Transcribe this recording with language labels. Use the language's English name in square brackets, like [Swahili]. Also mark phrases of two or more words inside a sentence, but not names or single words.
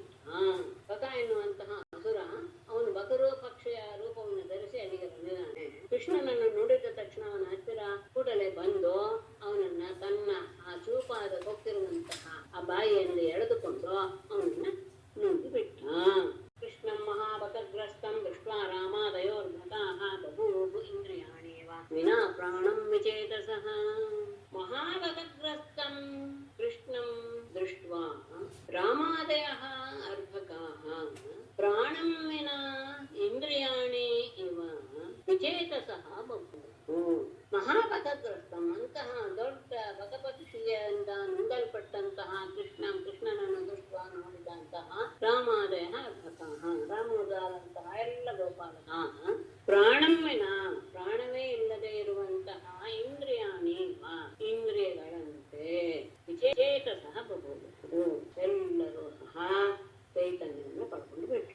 [Kannada] ಬಕ ಎನ್ನುವಂತಹ ಅಸುರ ಅವನು ಬಕರು ಪಕ್ಷಿಯ ರೂಪವನ್ನು ಧರಿಸಿ ಅಲ್ಲಿಗೆ ಬಂದಿದ್ದಾನೆ. ಕೃಷ್ಣನನ್ನು ನೋಡಿದ ತಕ್ಷಣ ಅವನ ಹತ್ತಿರ ಕೂಡಲೇ ಬಂದು ಅವನನ್ನ ತನ್ನ ಆ ಚೂಪಾದ ಕೊಕ್ಕಿರುವಂತಹ ಆ ಬಾಯಿಯಲ್ಲಿ ಎಳೆದುಕೊಂಡು ಅವನನ್ನ ನುಂಗಿ ಬಿಟ್ಟ. [Sanskrit] ಕೃಷ್ಣಂ ಮಹಾಬಕಗ್ರಸ್ತಂ ದೃಷ್ಟ್ವಾ ರಾಮಾದಯೋರ್ಭಟಾಃ ಬಭೂವು ಇಂದ್ರಿಯಾಣೇವ ವಿನಾ ಪ್ರಾಣಂ ವಿಚೇತಸಃ. ಮಹಾಬಕಗ್ರಸ್ತಂ ಕೃಷ್ಣಂ ದೃಷ್ಟ್ವಾ ರಾಮಾದಯಃ ಅರ್ಭಕಾಃ ಪ್ರಾಣಂ ವಿನಾ ಇಂದ್ರಿಯಾಣಿ ಇವ ವಿಚೇತಸಃ ಬಭೂವು. [Kannada] ಮಹಾಬಕಗ್ರಸ್ತಂ ಅಂತಹ ದೊಡ್ಡ ಬಕಪಕ್ಷಿಯಿಂದ ನುಂಗಲ್ಪಟ್ಟಂತಹ ಕೃಷ್ಣನನ್ನು ದೃಷ್ಟ್ವಾ ನೋಡಿದಂತಹ [Sanskrit] ರಾಮಾದಯ ಅರ್ಭಕಾಃ [Kannada] ರಾಮೋದಾರಂತಹ ಎಲ್ಲ ಗೋಪಾಲಕಃ [Sanskrit] ಪ್ರಾಣಂ ವಿನಾ [Kannada] ಪ್ರಾಣವೇ ಇಲ್ಲದೆ ಇರುವಂತಹ ಇಂದ್ರಿಯಾಣಿ ಇಂದ್ರಿಯಗಳಂತೆ [Sanskrit] ವಿಚೇತಸಃ ಬಭೂವು [Kannada] ಎಲ್ಲರೂ ಸಹ ಚೈತನ್ಯವನ್ನು ಪಡ್ಕೊಂಡು ಬಿಟ್ರು.